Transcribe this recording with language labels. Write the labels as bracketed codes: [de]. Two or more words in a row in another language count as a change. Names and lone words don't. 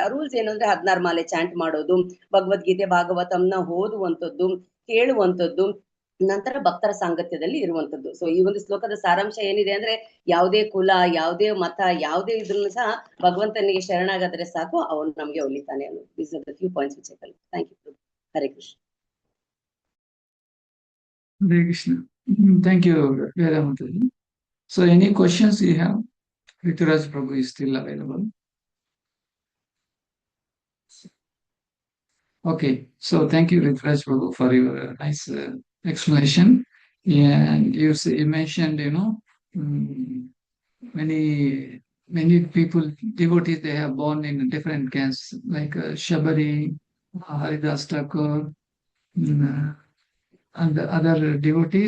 [kn] ಆ ರೂಲ್ಸ್ ಏನು ಅಂದ್ರೆ 16 ಮಾಲೆ ಚಾಂಟ್ ಮಾಡೋದು, ಭಗವದ್ಗೀತೆ ಭಾಗವತಂನ ಓದುವಂಥದ್ದು, ಕೇಳುವಂಥದ್ದು, ನಂತರ ಭಕ್ತರ ಸಾಂಗತ್ಯದಲ್ಲಿ ಇರುವಂತದ್ದು. ಸೊ ಈ ಒಂದು ಶ್ಲೋಕದ ಸಾರಾಂಶ ಏನಿದೆ ಅಂದ್ರೆ ಯಾವುದೇ ಕುಲ, ಯಾವುದೇ ಮತ, ಯಾವುದೇ ಇದ್ರೂ ಸಹ ಭಗವಂತನಿಗೆ ಶರಣಾಗದ್ರೆ ಸಾಕು, ಅವನು ನಮ್ಗೆ ಒಲಿತಾನೆ ಅನ್ನೋದು. [en] These are the few points which I call. Thank you. [kn] ಹರೇ ಕೃಷ್ಣ. [en] Hare Krishna. Thank you, Veda Mataji. So any questions you have? Rituraj Prabhu is still available. Okay, so thank you, Rituraj Prabhu, for your nice explanation. Yeah, and you mentioned, many people, devotees, they have born in different castes, like Shabari, Haridas Thakur, and the other devotees.